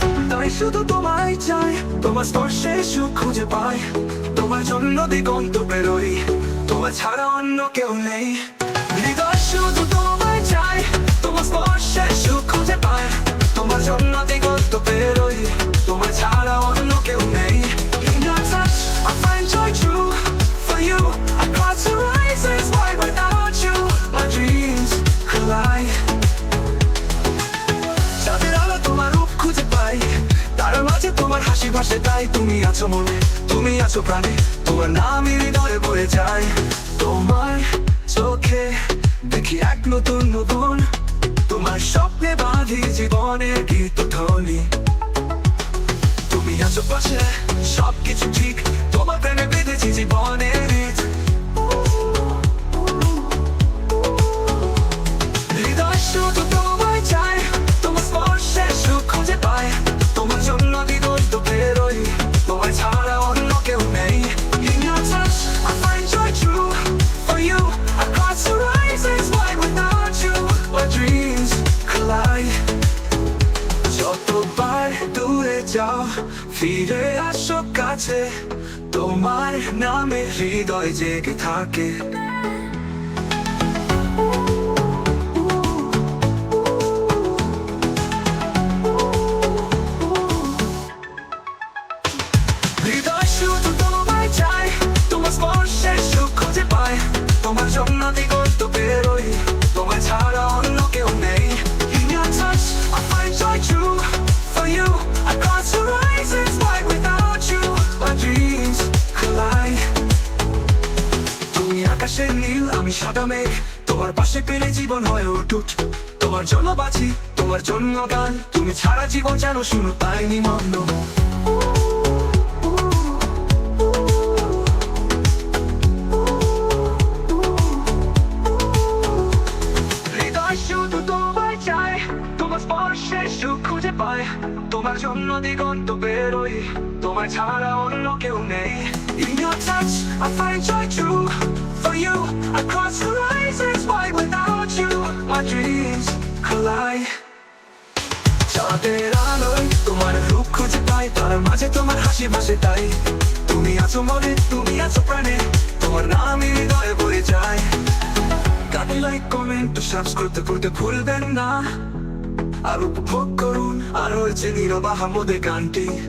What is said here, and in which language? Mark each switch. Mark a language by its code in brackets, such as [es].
[bn] তাই শুধু তোমায় চাই, তোমার স্পর্শে সুখ খুঁজে পাই। তোমার জন্য দিগন্ত বেরোই, তোমার ছাড়া অন্য কেউ নেই। হৃদয় শুধু তোমায় চাই, তোমার স্পর্শে সুখ খুঁজে পাই। তোমার জন্য দিগন্ত বেরোই, তোমার ছাড়া অন্য কেউ নেই। [en] In your touch, I find joy true. For you, I cross horizons wide. Without you, my dreams collide. [bn] চাঁদের আলো তোমার রূপ খুঁজে পাই, তার মাঝে তোমার হাসি ভাসে তাই। তুমি আছো মনে, তুমি আছো প্রাণে, তোমার নাম হৃদয়ে বয়ে যায়। তোমার চোখে দেখি এক নতুন নতুন, তোমার স্বপ্নে বাঁধি জীবনের গীত ধ্বনি। তুমি আছো পাশে, সবকিছু ঠিক, তোমার প্রেমে বেঁধেছি জীবনের রীত। হৃদয় শুধু তোমায় চাই, তোমার স্পর্শে সুখ খুঁজে পাই। তোমার জন্য দিগন্ত বেরোই, তোমার ছাড়া অন্য কেউ নেই। [en] In your touch, I find joy true. For you, I cross horizons wide. Without you, my dreams collide. [bn] যতবার দূরে যাও, ফিরে আসো কাছে, তোমার নামে হৃদয় জেগে থাকে। হৃদয় শুধু তোমায় চাই, তোমার স্পর্শে সুখ খুঁজে পাই। তোমার জন্য দিগন্ত বেরোই, তোমার ছাড়া অন্য কেউ নেই। [en] In your touch, I find joy true. For you, I cross horizons wide. Without you, my dreams collide. [bn] তুমি আকাশের নীল, আমি সাদা মেঘ, তোমার পাশে পেলে জীবন হয় অটুট। তোমার জন্য বাঁচি, তোমার জন্য গান, তুমি ছাড়া জীবন যেন শুনো তাই নিমগ্ন। হৃদয় শুধু তোমায় চাই, তোমার স্পর্শে সুখ খুঁজে পাই। তোমার জন্য দিগন্ত বেরোই, তোমার ছাড়া অন্য কেউ নেই। [en] In your touch, I find joy true. For you, I cross horizons wide. Without you, my dreams collide. [bn] চাঁদের আলোয় তোমার রূপ খুঁজে পাই, তার মাঝে তোমার হাসি ভাসে তাই। তুমি আছো মনে, তুমি আছো প্রাণে, তোমার নাম হৃদয়ে বয়ে যায়। গানে লাইক কমেন্ট সাবস্ক্রাইব করতে ভুলবেন না। আর উপভোগ করুন আর হয়েছে নীরব আহমদের গানটি।